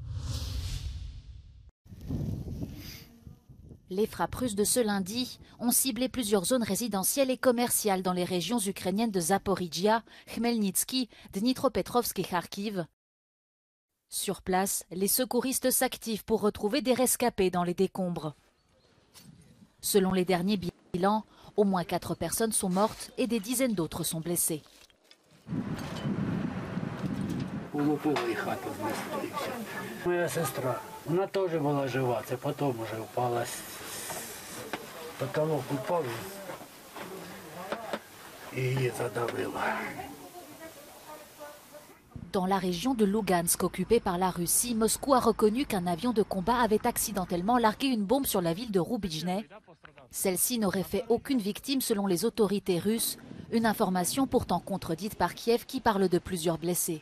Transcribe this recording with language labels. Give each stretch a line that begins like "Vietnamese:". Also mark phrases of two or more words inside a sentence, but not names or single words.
French: Les frappes russes de ce lundi ont ciblé plusieurs zones résidentielles et commerciales dans les régions ukrainiennes de Zaporijia, Khmelnytsky, Dnipropetrovsk et Kharkiv. Sur place, les secouristes s'activent pour retrouver des rescapés dans les décombres. Selon les derniers bilans, au moins 4 personnes sont mortes et des dizaines d'autres sont blessées.
Ukrainian: Моя сестра, вона теж була жива, це потім вже впала, потолок упав і її задавило.
French: Dans la région de Lugansk occupée par la Russie, Moscou a reconnu qu'un avion de combat avait accidentellement largué une bombe sur la ville de Rubizhne. Celle-ci n'aurait fait aucune victime selon les autorités russes, une information pourtant contredite par Kiev qui parle de plusieurs blessés.